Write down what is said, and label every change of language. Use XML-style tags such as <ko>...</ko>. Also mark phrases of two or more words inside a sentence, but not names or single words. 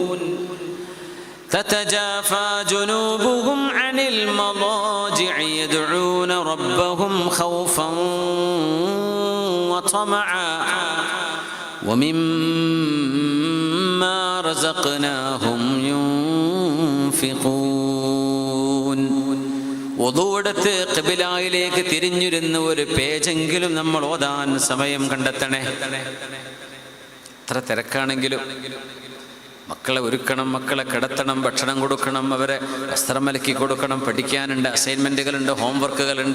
<ar>تتجافى جنوبهم عن المضاجع يدعون ربهم خوفا وطمعا ومما رزقناهم ينفقون.</ar> <ml>ഒതുവെടുത്ത് ഖിബിലയിലേക്ക് തിരിഞ്ഞിരുന്ന ഒരു പേജെങ്കിലും നമ്മൾ ഓതാൻ സമയം കണ്ടെത്തണേ. എത്ര തിരക്കാണെങ്കിലും മക്കളെ ഒരുക്കണം, മക്കളെ കിടത്തണം, ഭക്ഷണം കൊടുക്കണം, അവരെ വസ്ത്രം അലക്കി കൊടുക്കണം, പഠിക്കാനുണ്ട്, അസൈൻമെൻറ്റുകളുണ്ട്, ഹോംവർക്കുകളുണ്ട്.</ml>